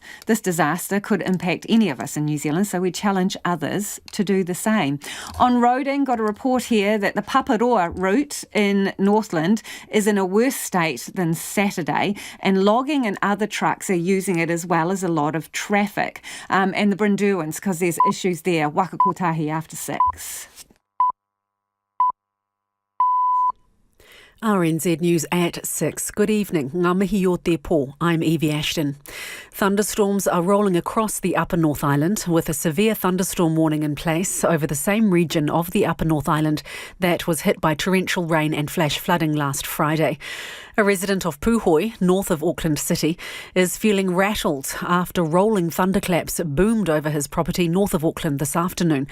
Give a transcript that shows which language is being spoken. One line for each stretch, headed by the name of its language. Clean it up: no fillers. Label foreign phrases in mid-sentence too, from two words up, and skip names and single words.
English: This disaster could impact any of us in New Zealand, so we challenge others to do the same. On roading, got a report here that the Paparoa route in Northland is in a worse state than Saturday, and logging and other trucks are using it as well as a lot of traffic. And the Brindurans, because there's issues there. Waka kotahi after 6. RNZ News at 6. Good evening.
Māori: Ngā mihi o te pō.
English: I'm Evie Ashton. Thunderstorms are rolling across the Upper North Island with a severe thunderstorm warning in place over the same region of the Upper North Island that was hit by torrential rain and flash flooding last Friday. A resident of Puhoi, north of Auckland City, is feeling rattled after rolling thunderclaps boomed over his property north of Auckland this afternoon.